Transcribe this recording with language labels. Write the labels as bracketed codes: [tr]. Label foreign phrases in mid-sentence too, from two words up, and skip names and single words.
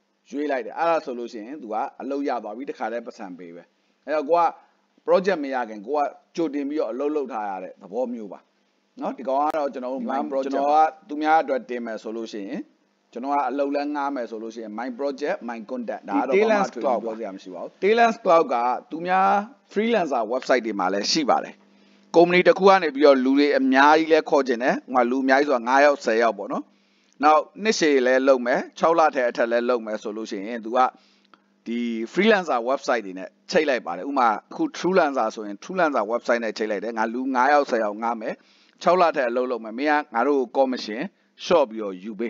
[my] ရွေးလိုက်တယ်အဲ့ဒါဆိုလို့ရှိရင် तू ကအလုပ်ရသွားပြီတခါတည်းပတ်စံပေးပဲအဲ့တော့ကိုက project မရခင်ကိုကကြိုတင်ပြီးတော့အလုပ်လုပ်ထားရတဲ့သဘောမျိုးပါနော်ဒီကောင်ကတော့ကျွန်တော်တို့ [en] my project [my] ကျွန်တော်ကသူများအတွက်တင်မယ်ဆိုလို့ရှိရင်ကျွန်တော်ကအလုပ်လဲငားမယ်ဆိုလို့ရှိရင် [en] my project my content [my] ဒါကတော့ဘာမှထွေပြောစရာ မရှိပါဘူး Truelancer Cloud ကသူများ [en] freelancer website [my] တွေမှာလည်းရှိပါတယ်ကုမ္ပဏီတစ်ခုကနေပြီးတော့လူတွေအများကြီးလဲခေါ်ကျင်တယ်ဟိုမှာလူအများကြီးဆိုတာ9ယောက်10ယောက်ပေါ့နော်နောက်နှစ်ရှည်လဲလုပ်မယ်6လထဲအထက်လဲလုပ်မယ်ဆိုလို့ရှိရင် तू ကဒီ [en] freelancer website [my] တွေနဲ့ချိတ်လိုက်ပါတယ်ဥပမာအခု Truelancer ဆိုရင် Truelancer website နဲ့ချိတ်လိုက်တယ်ငါလူ9ယောက်10ယောက်ငားမယ်6လထဲအလုပ်လုပ်မယ်မင်းကငါတို့ကို [en] commission short [my] ပြီးတော့ယူပေး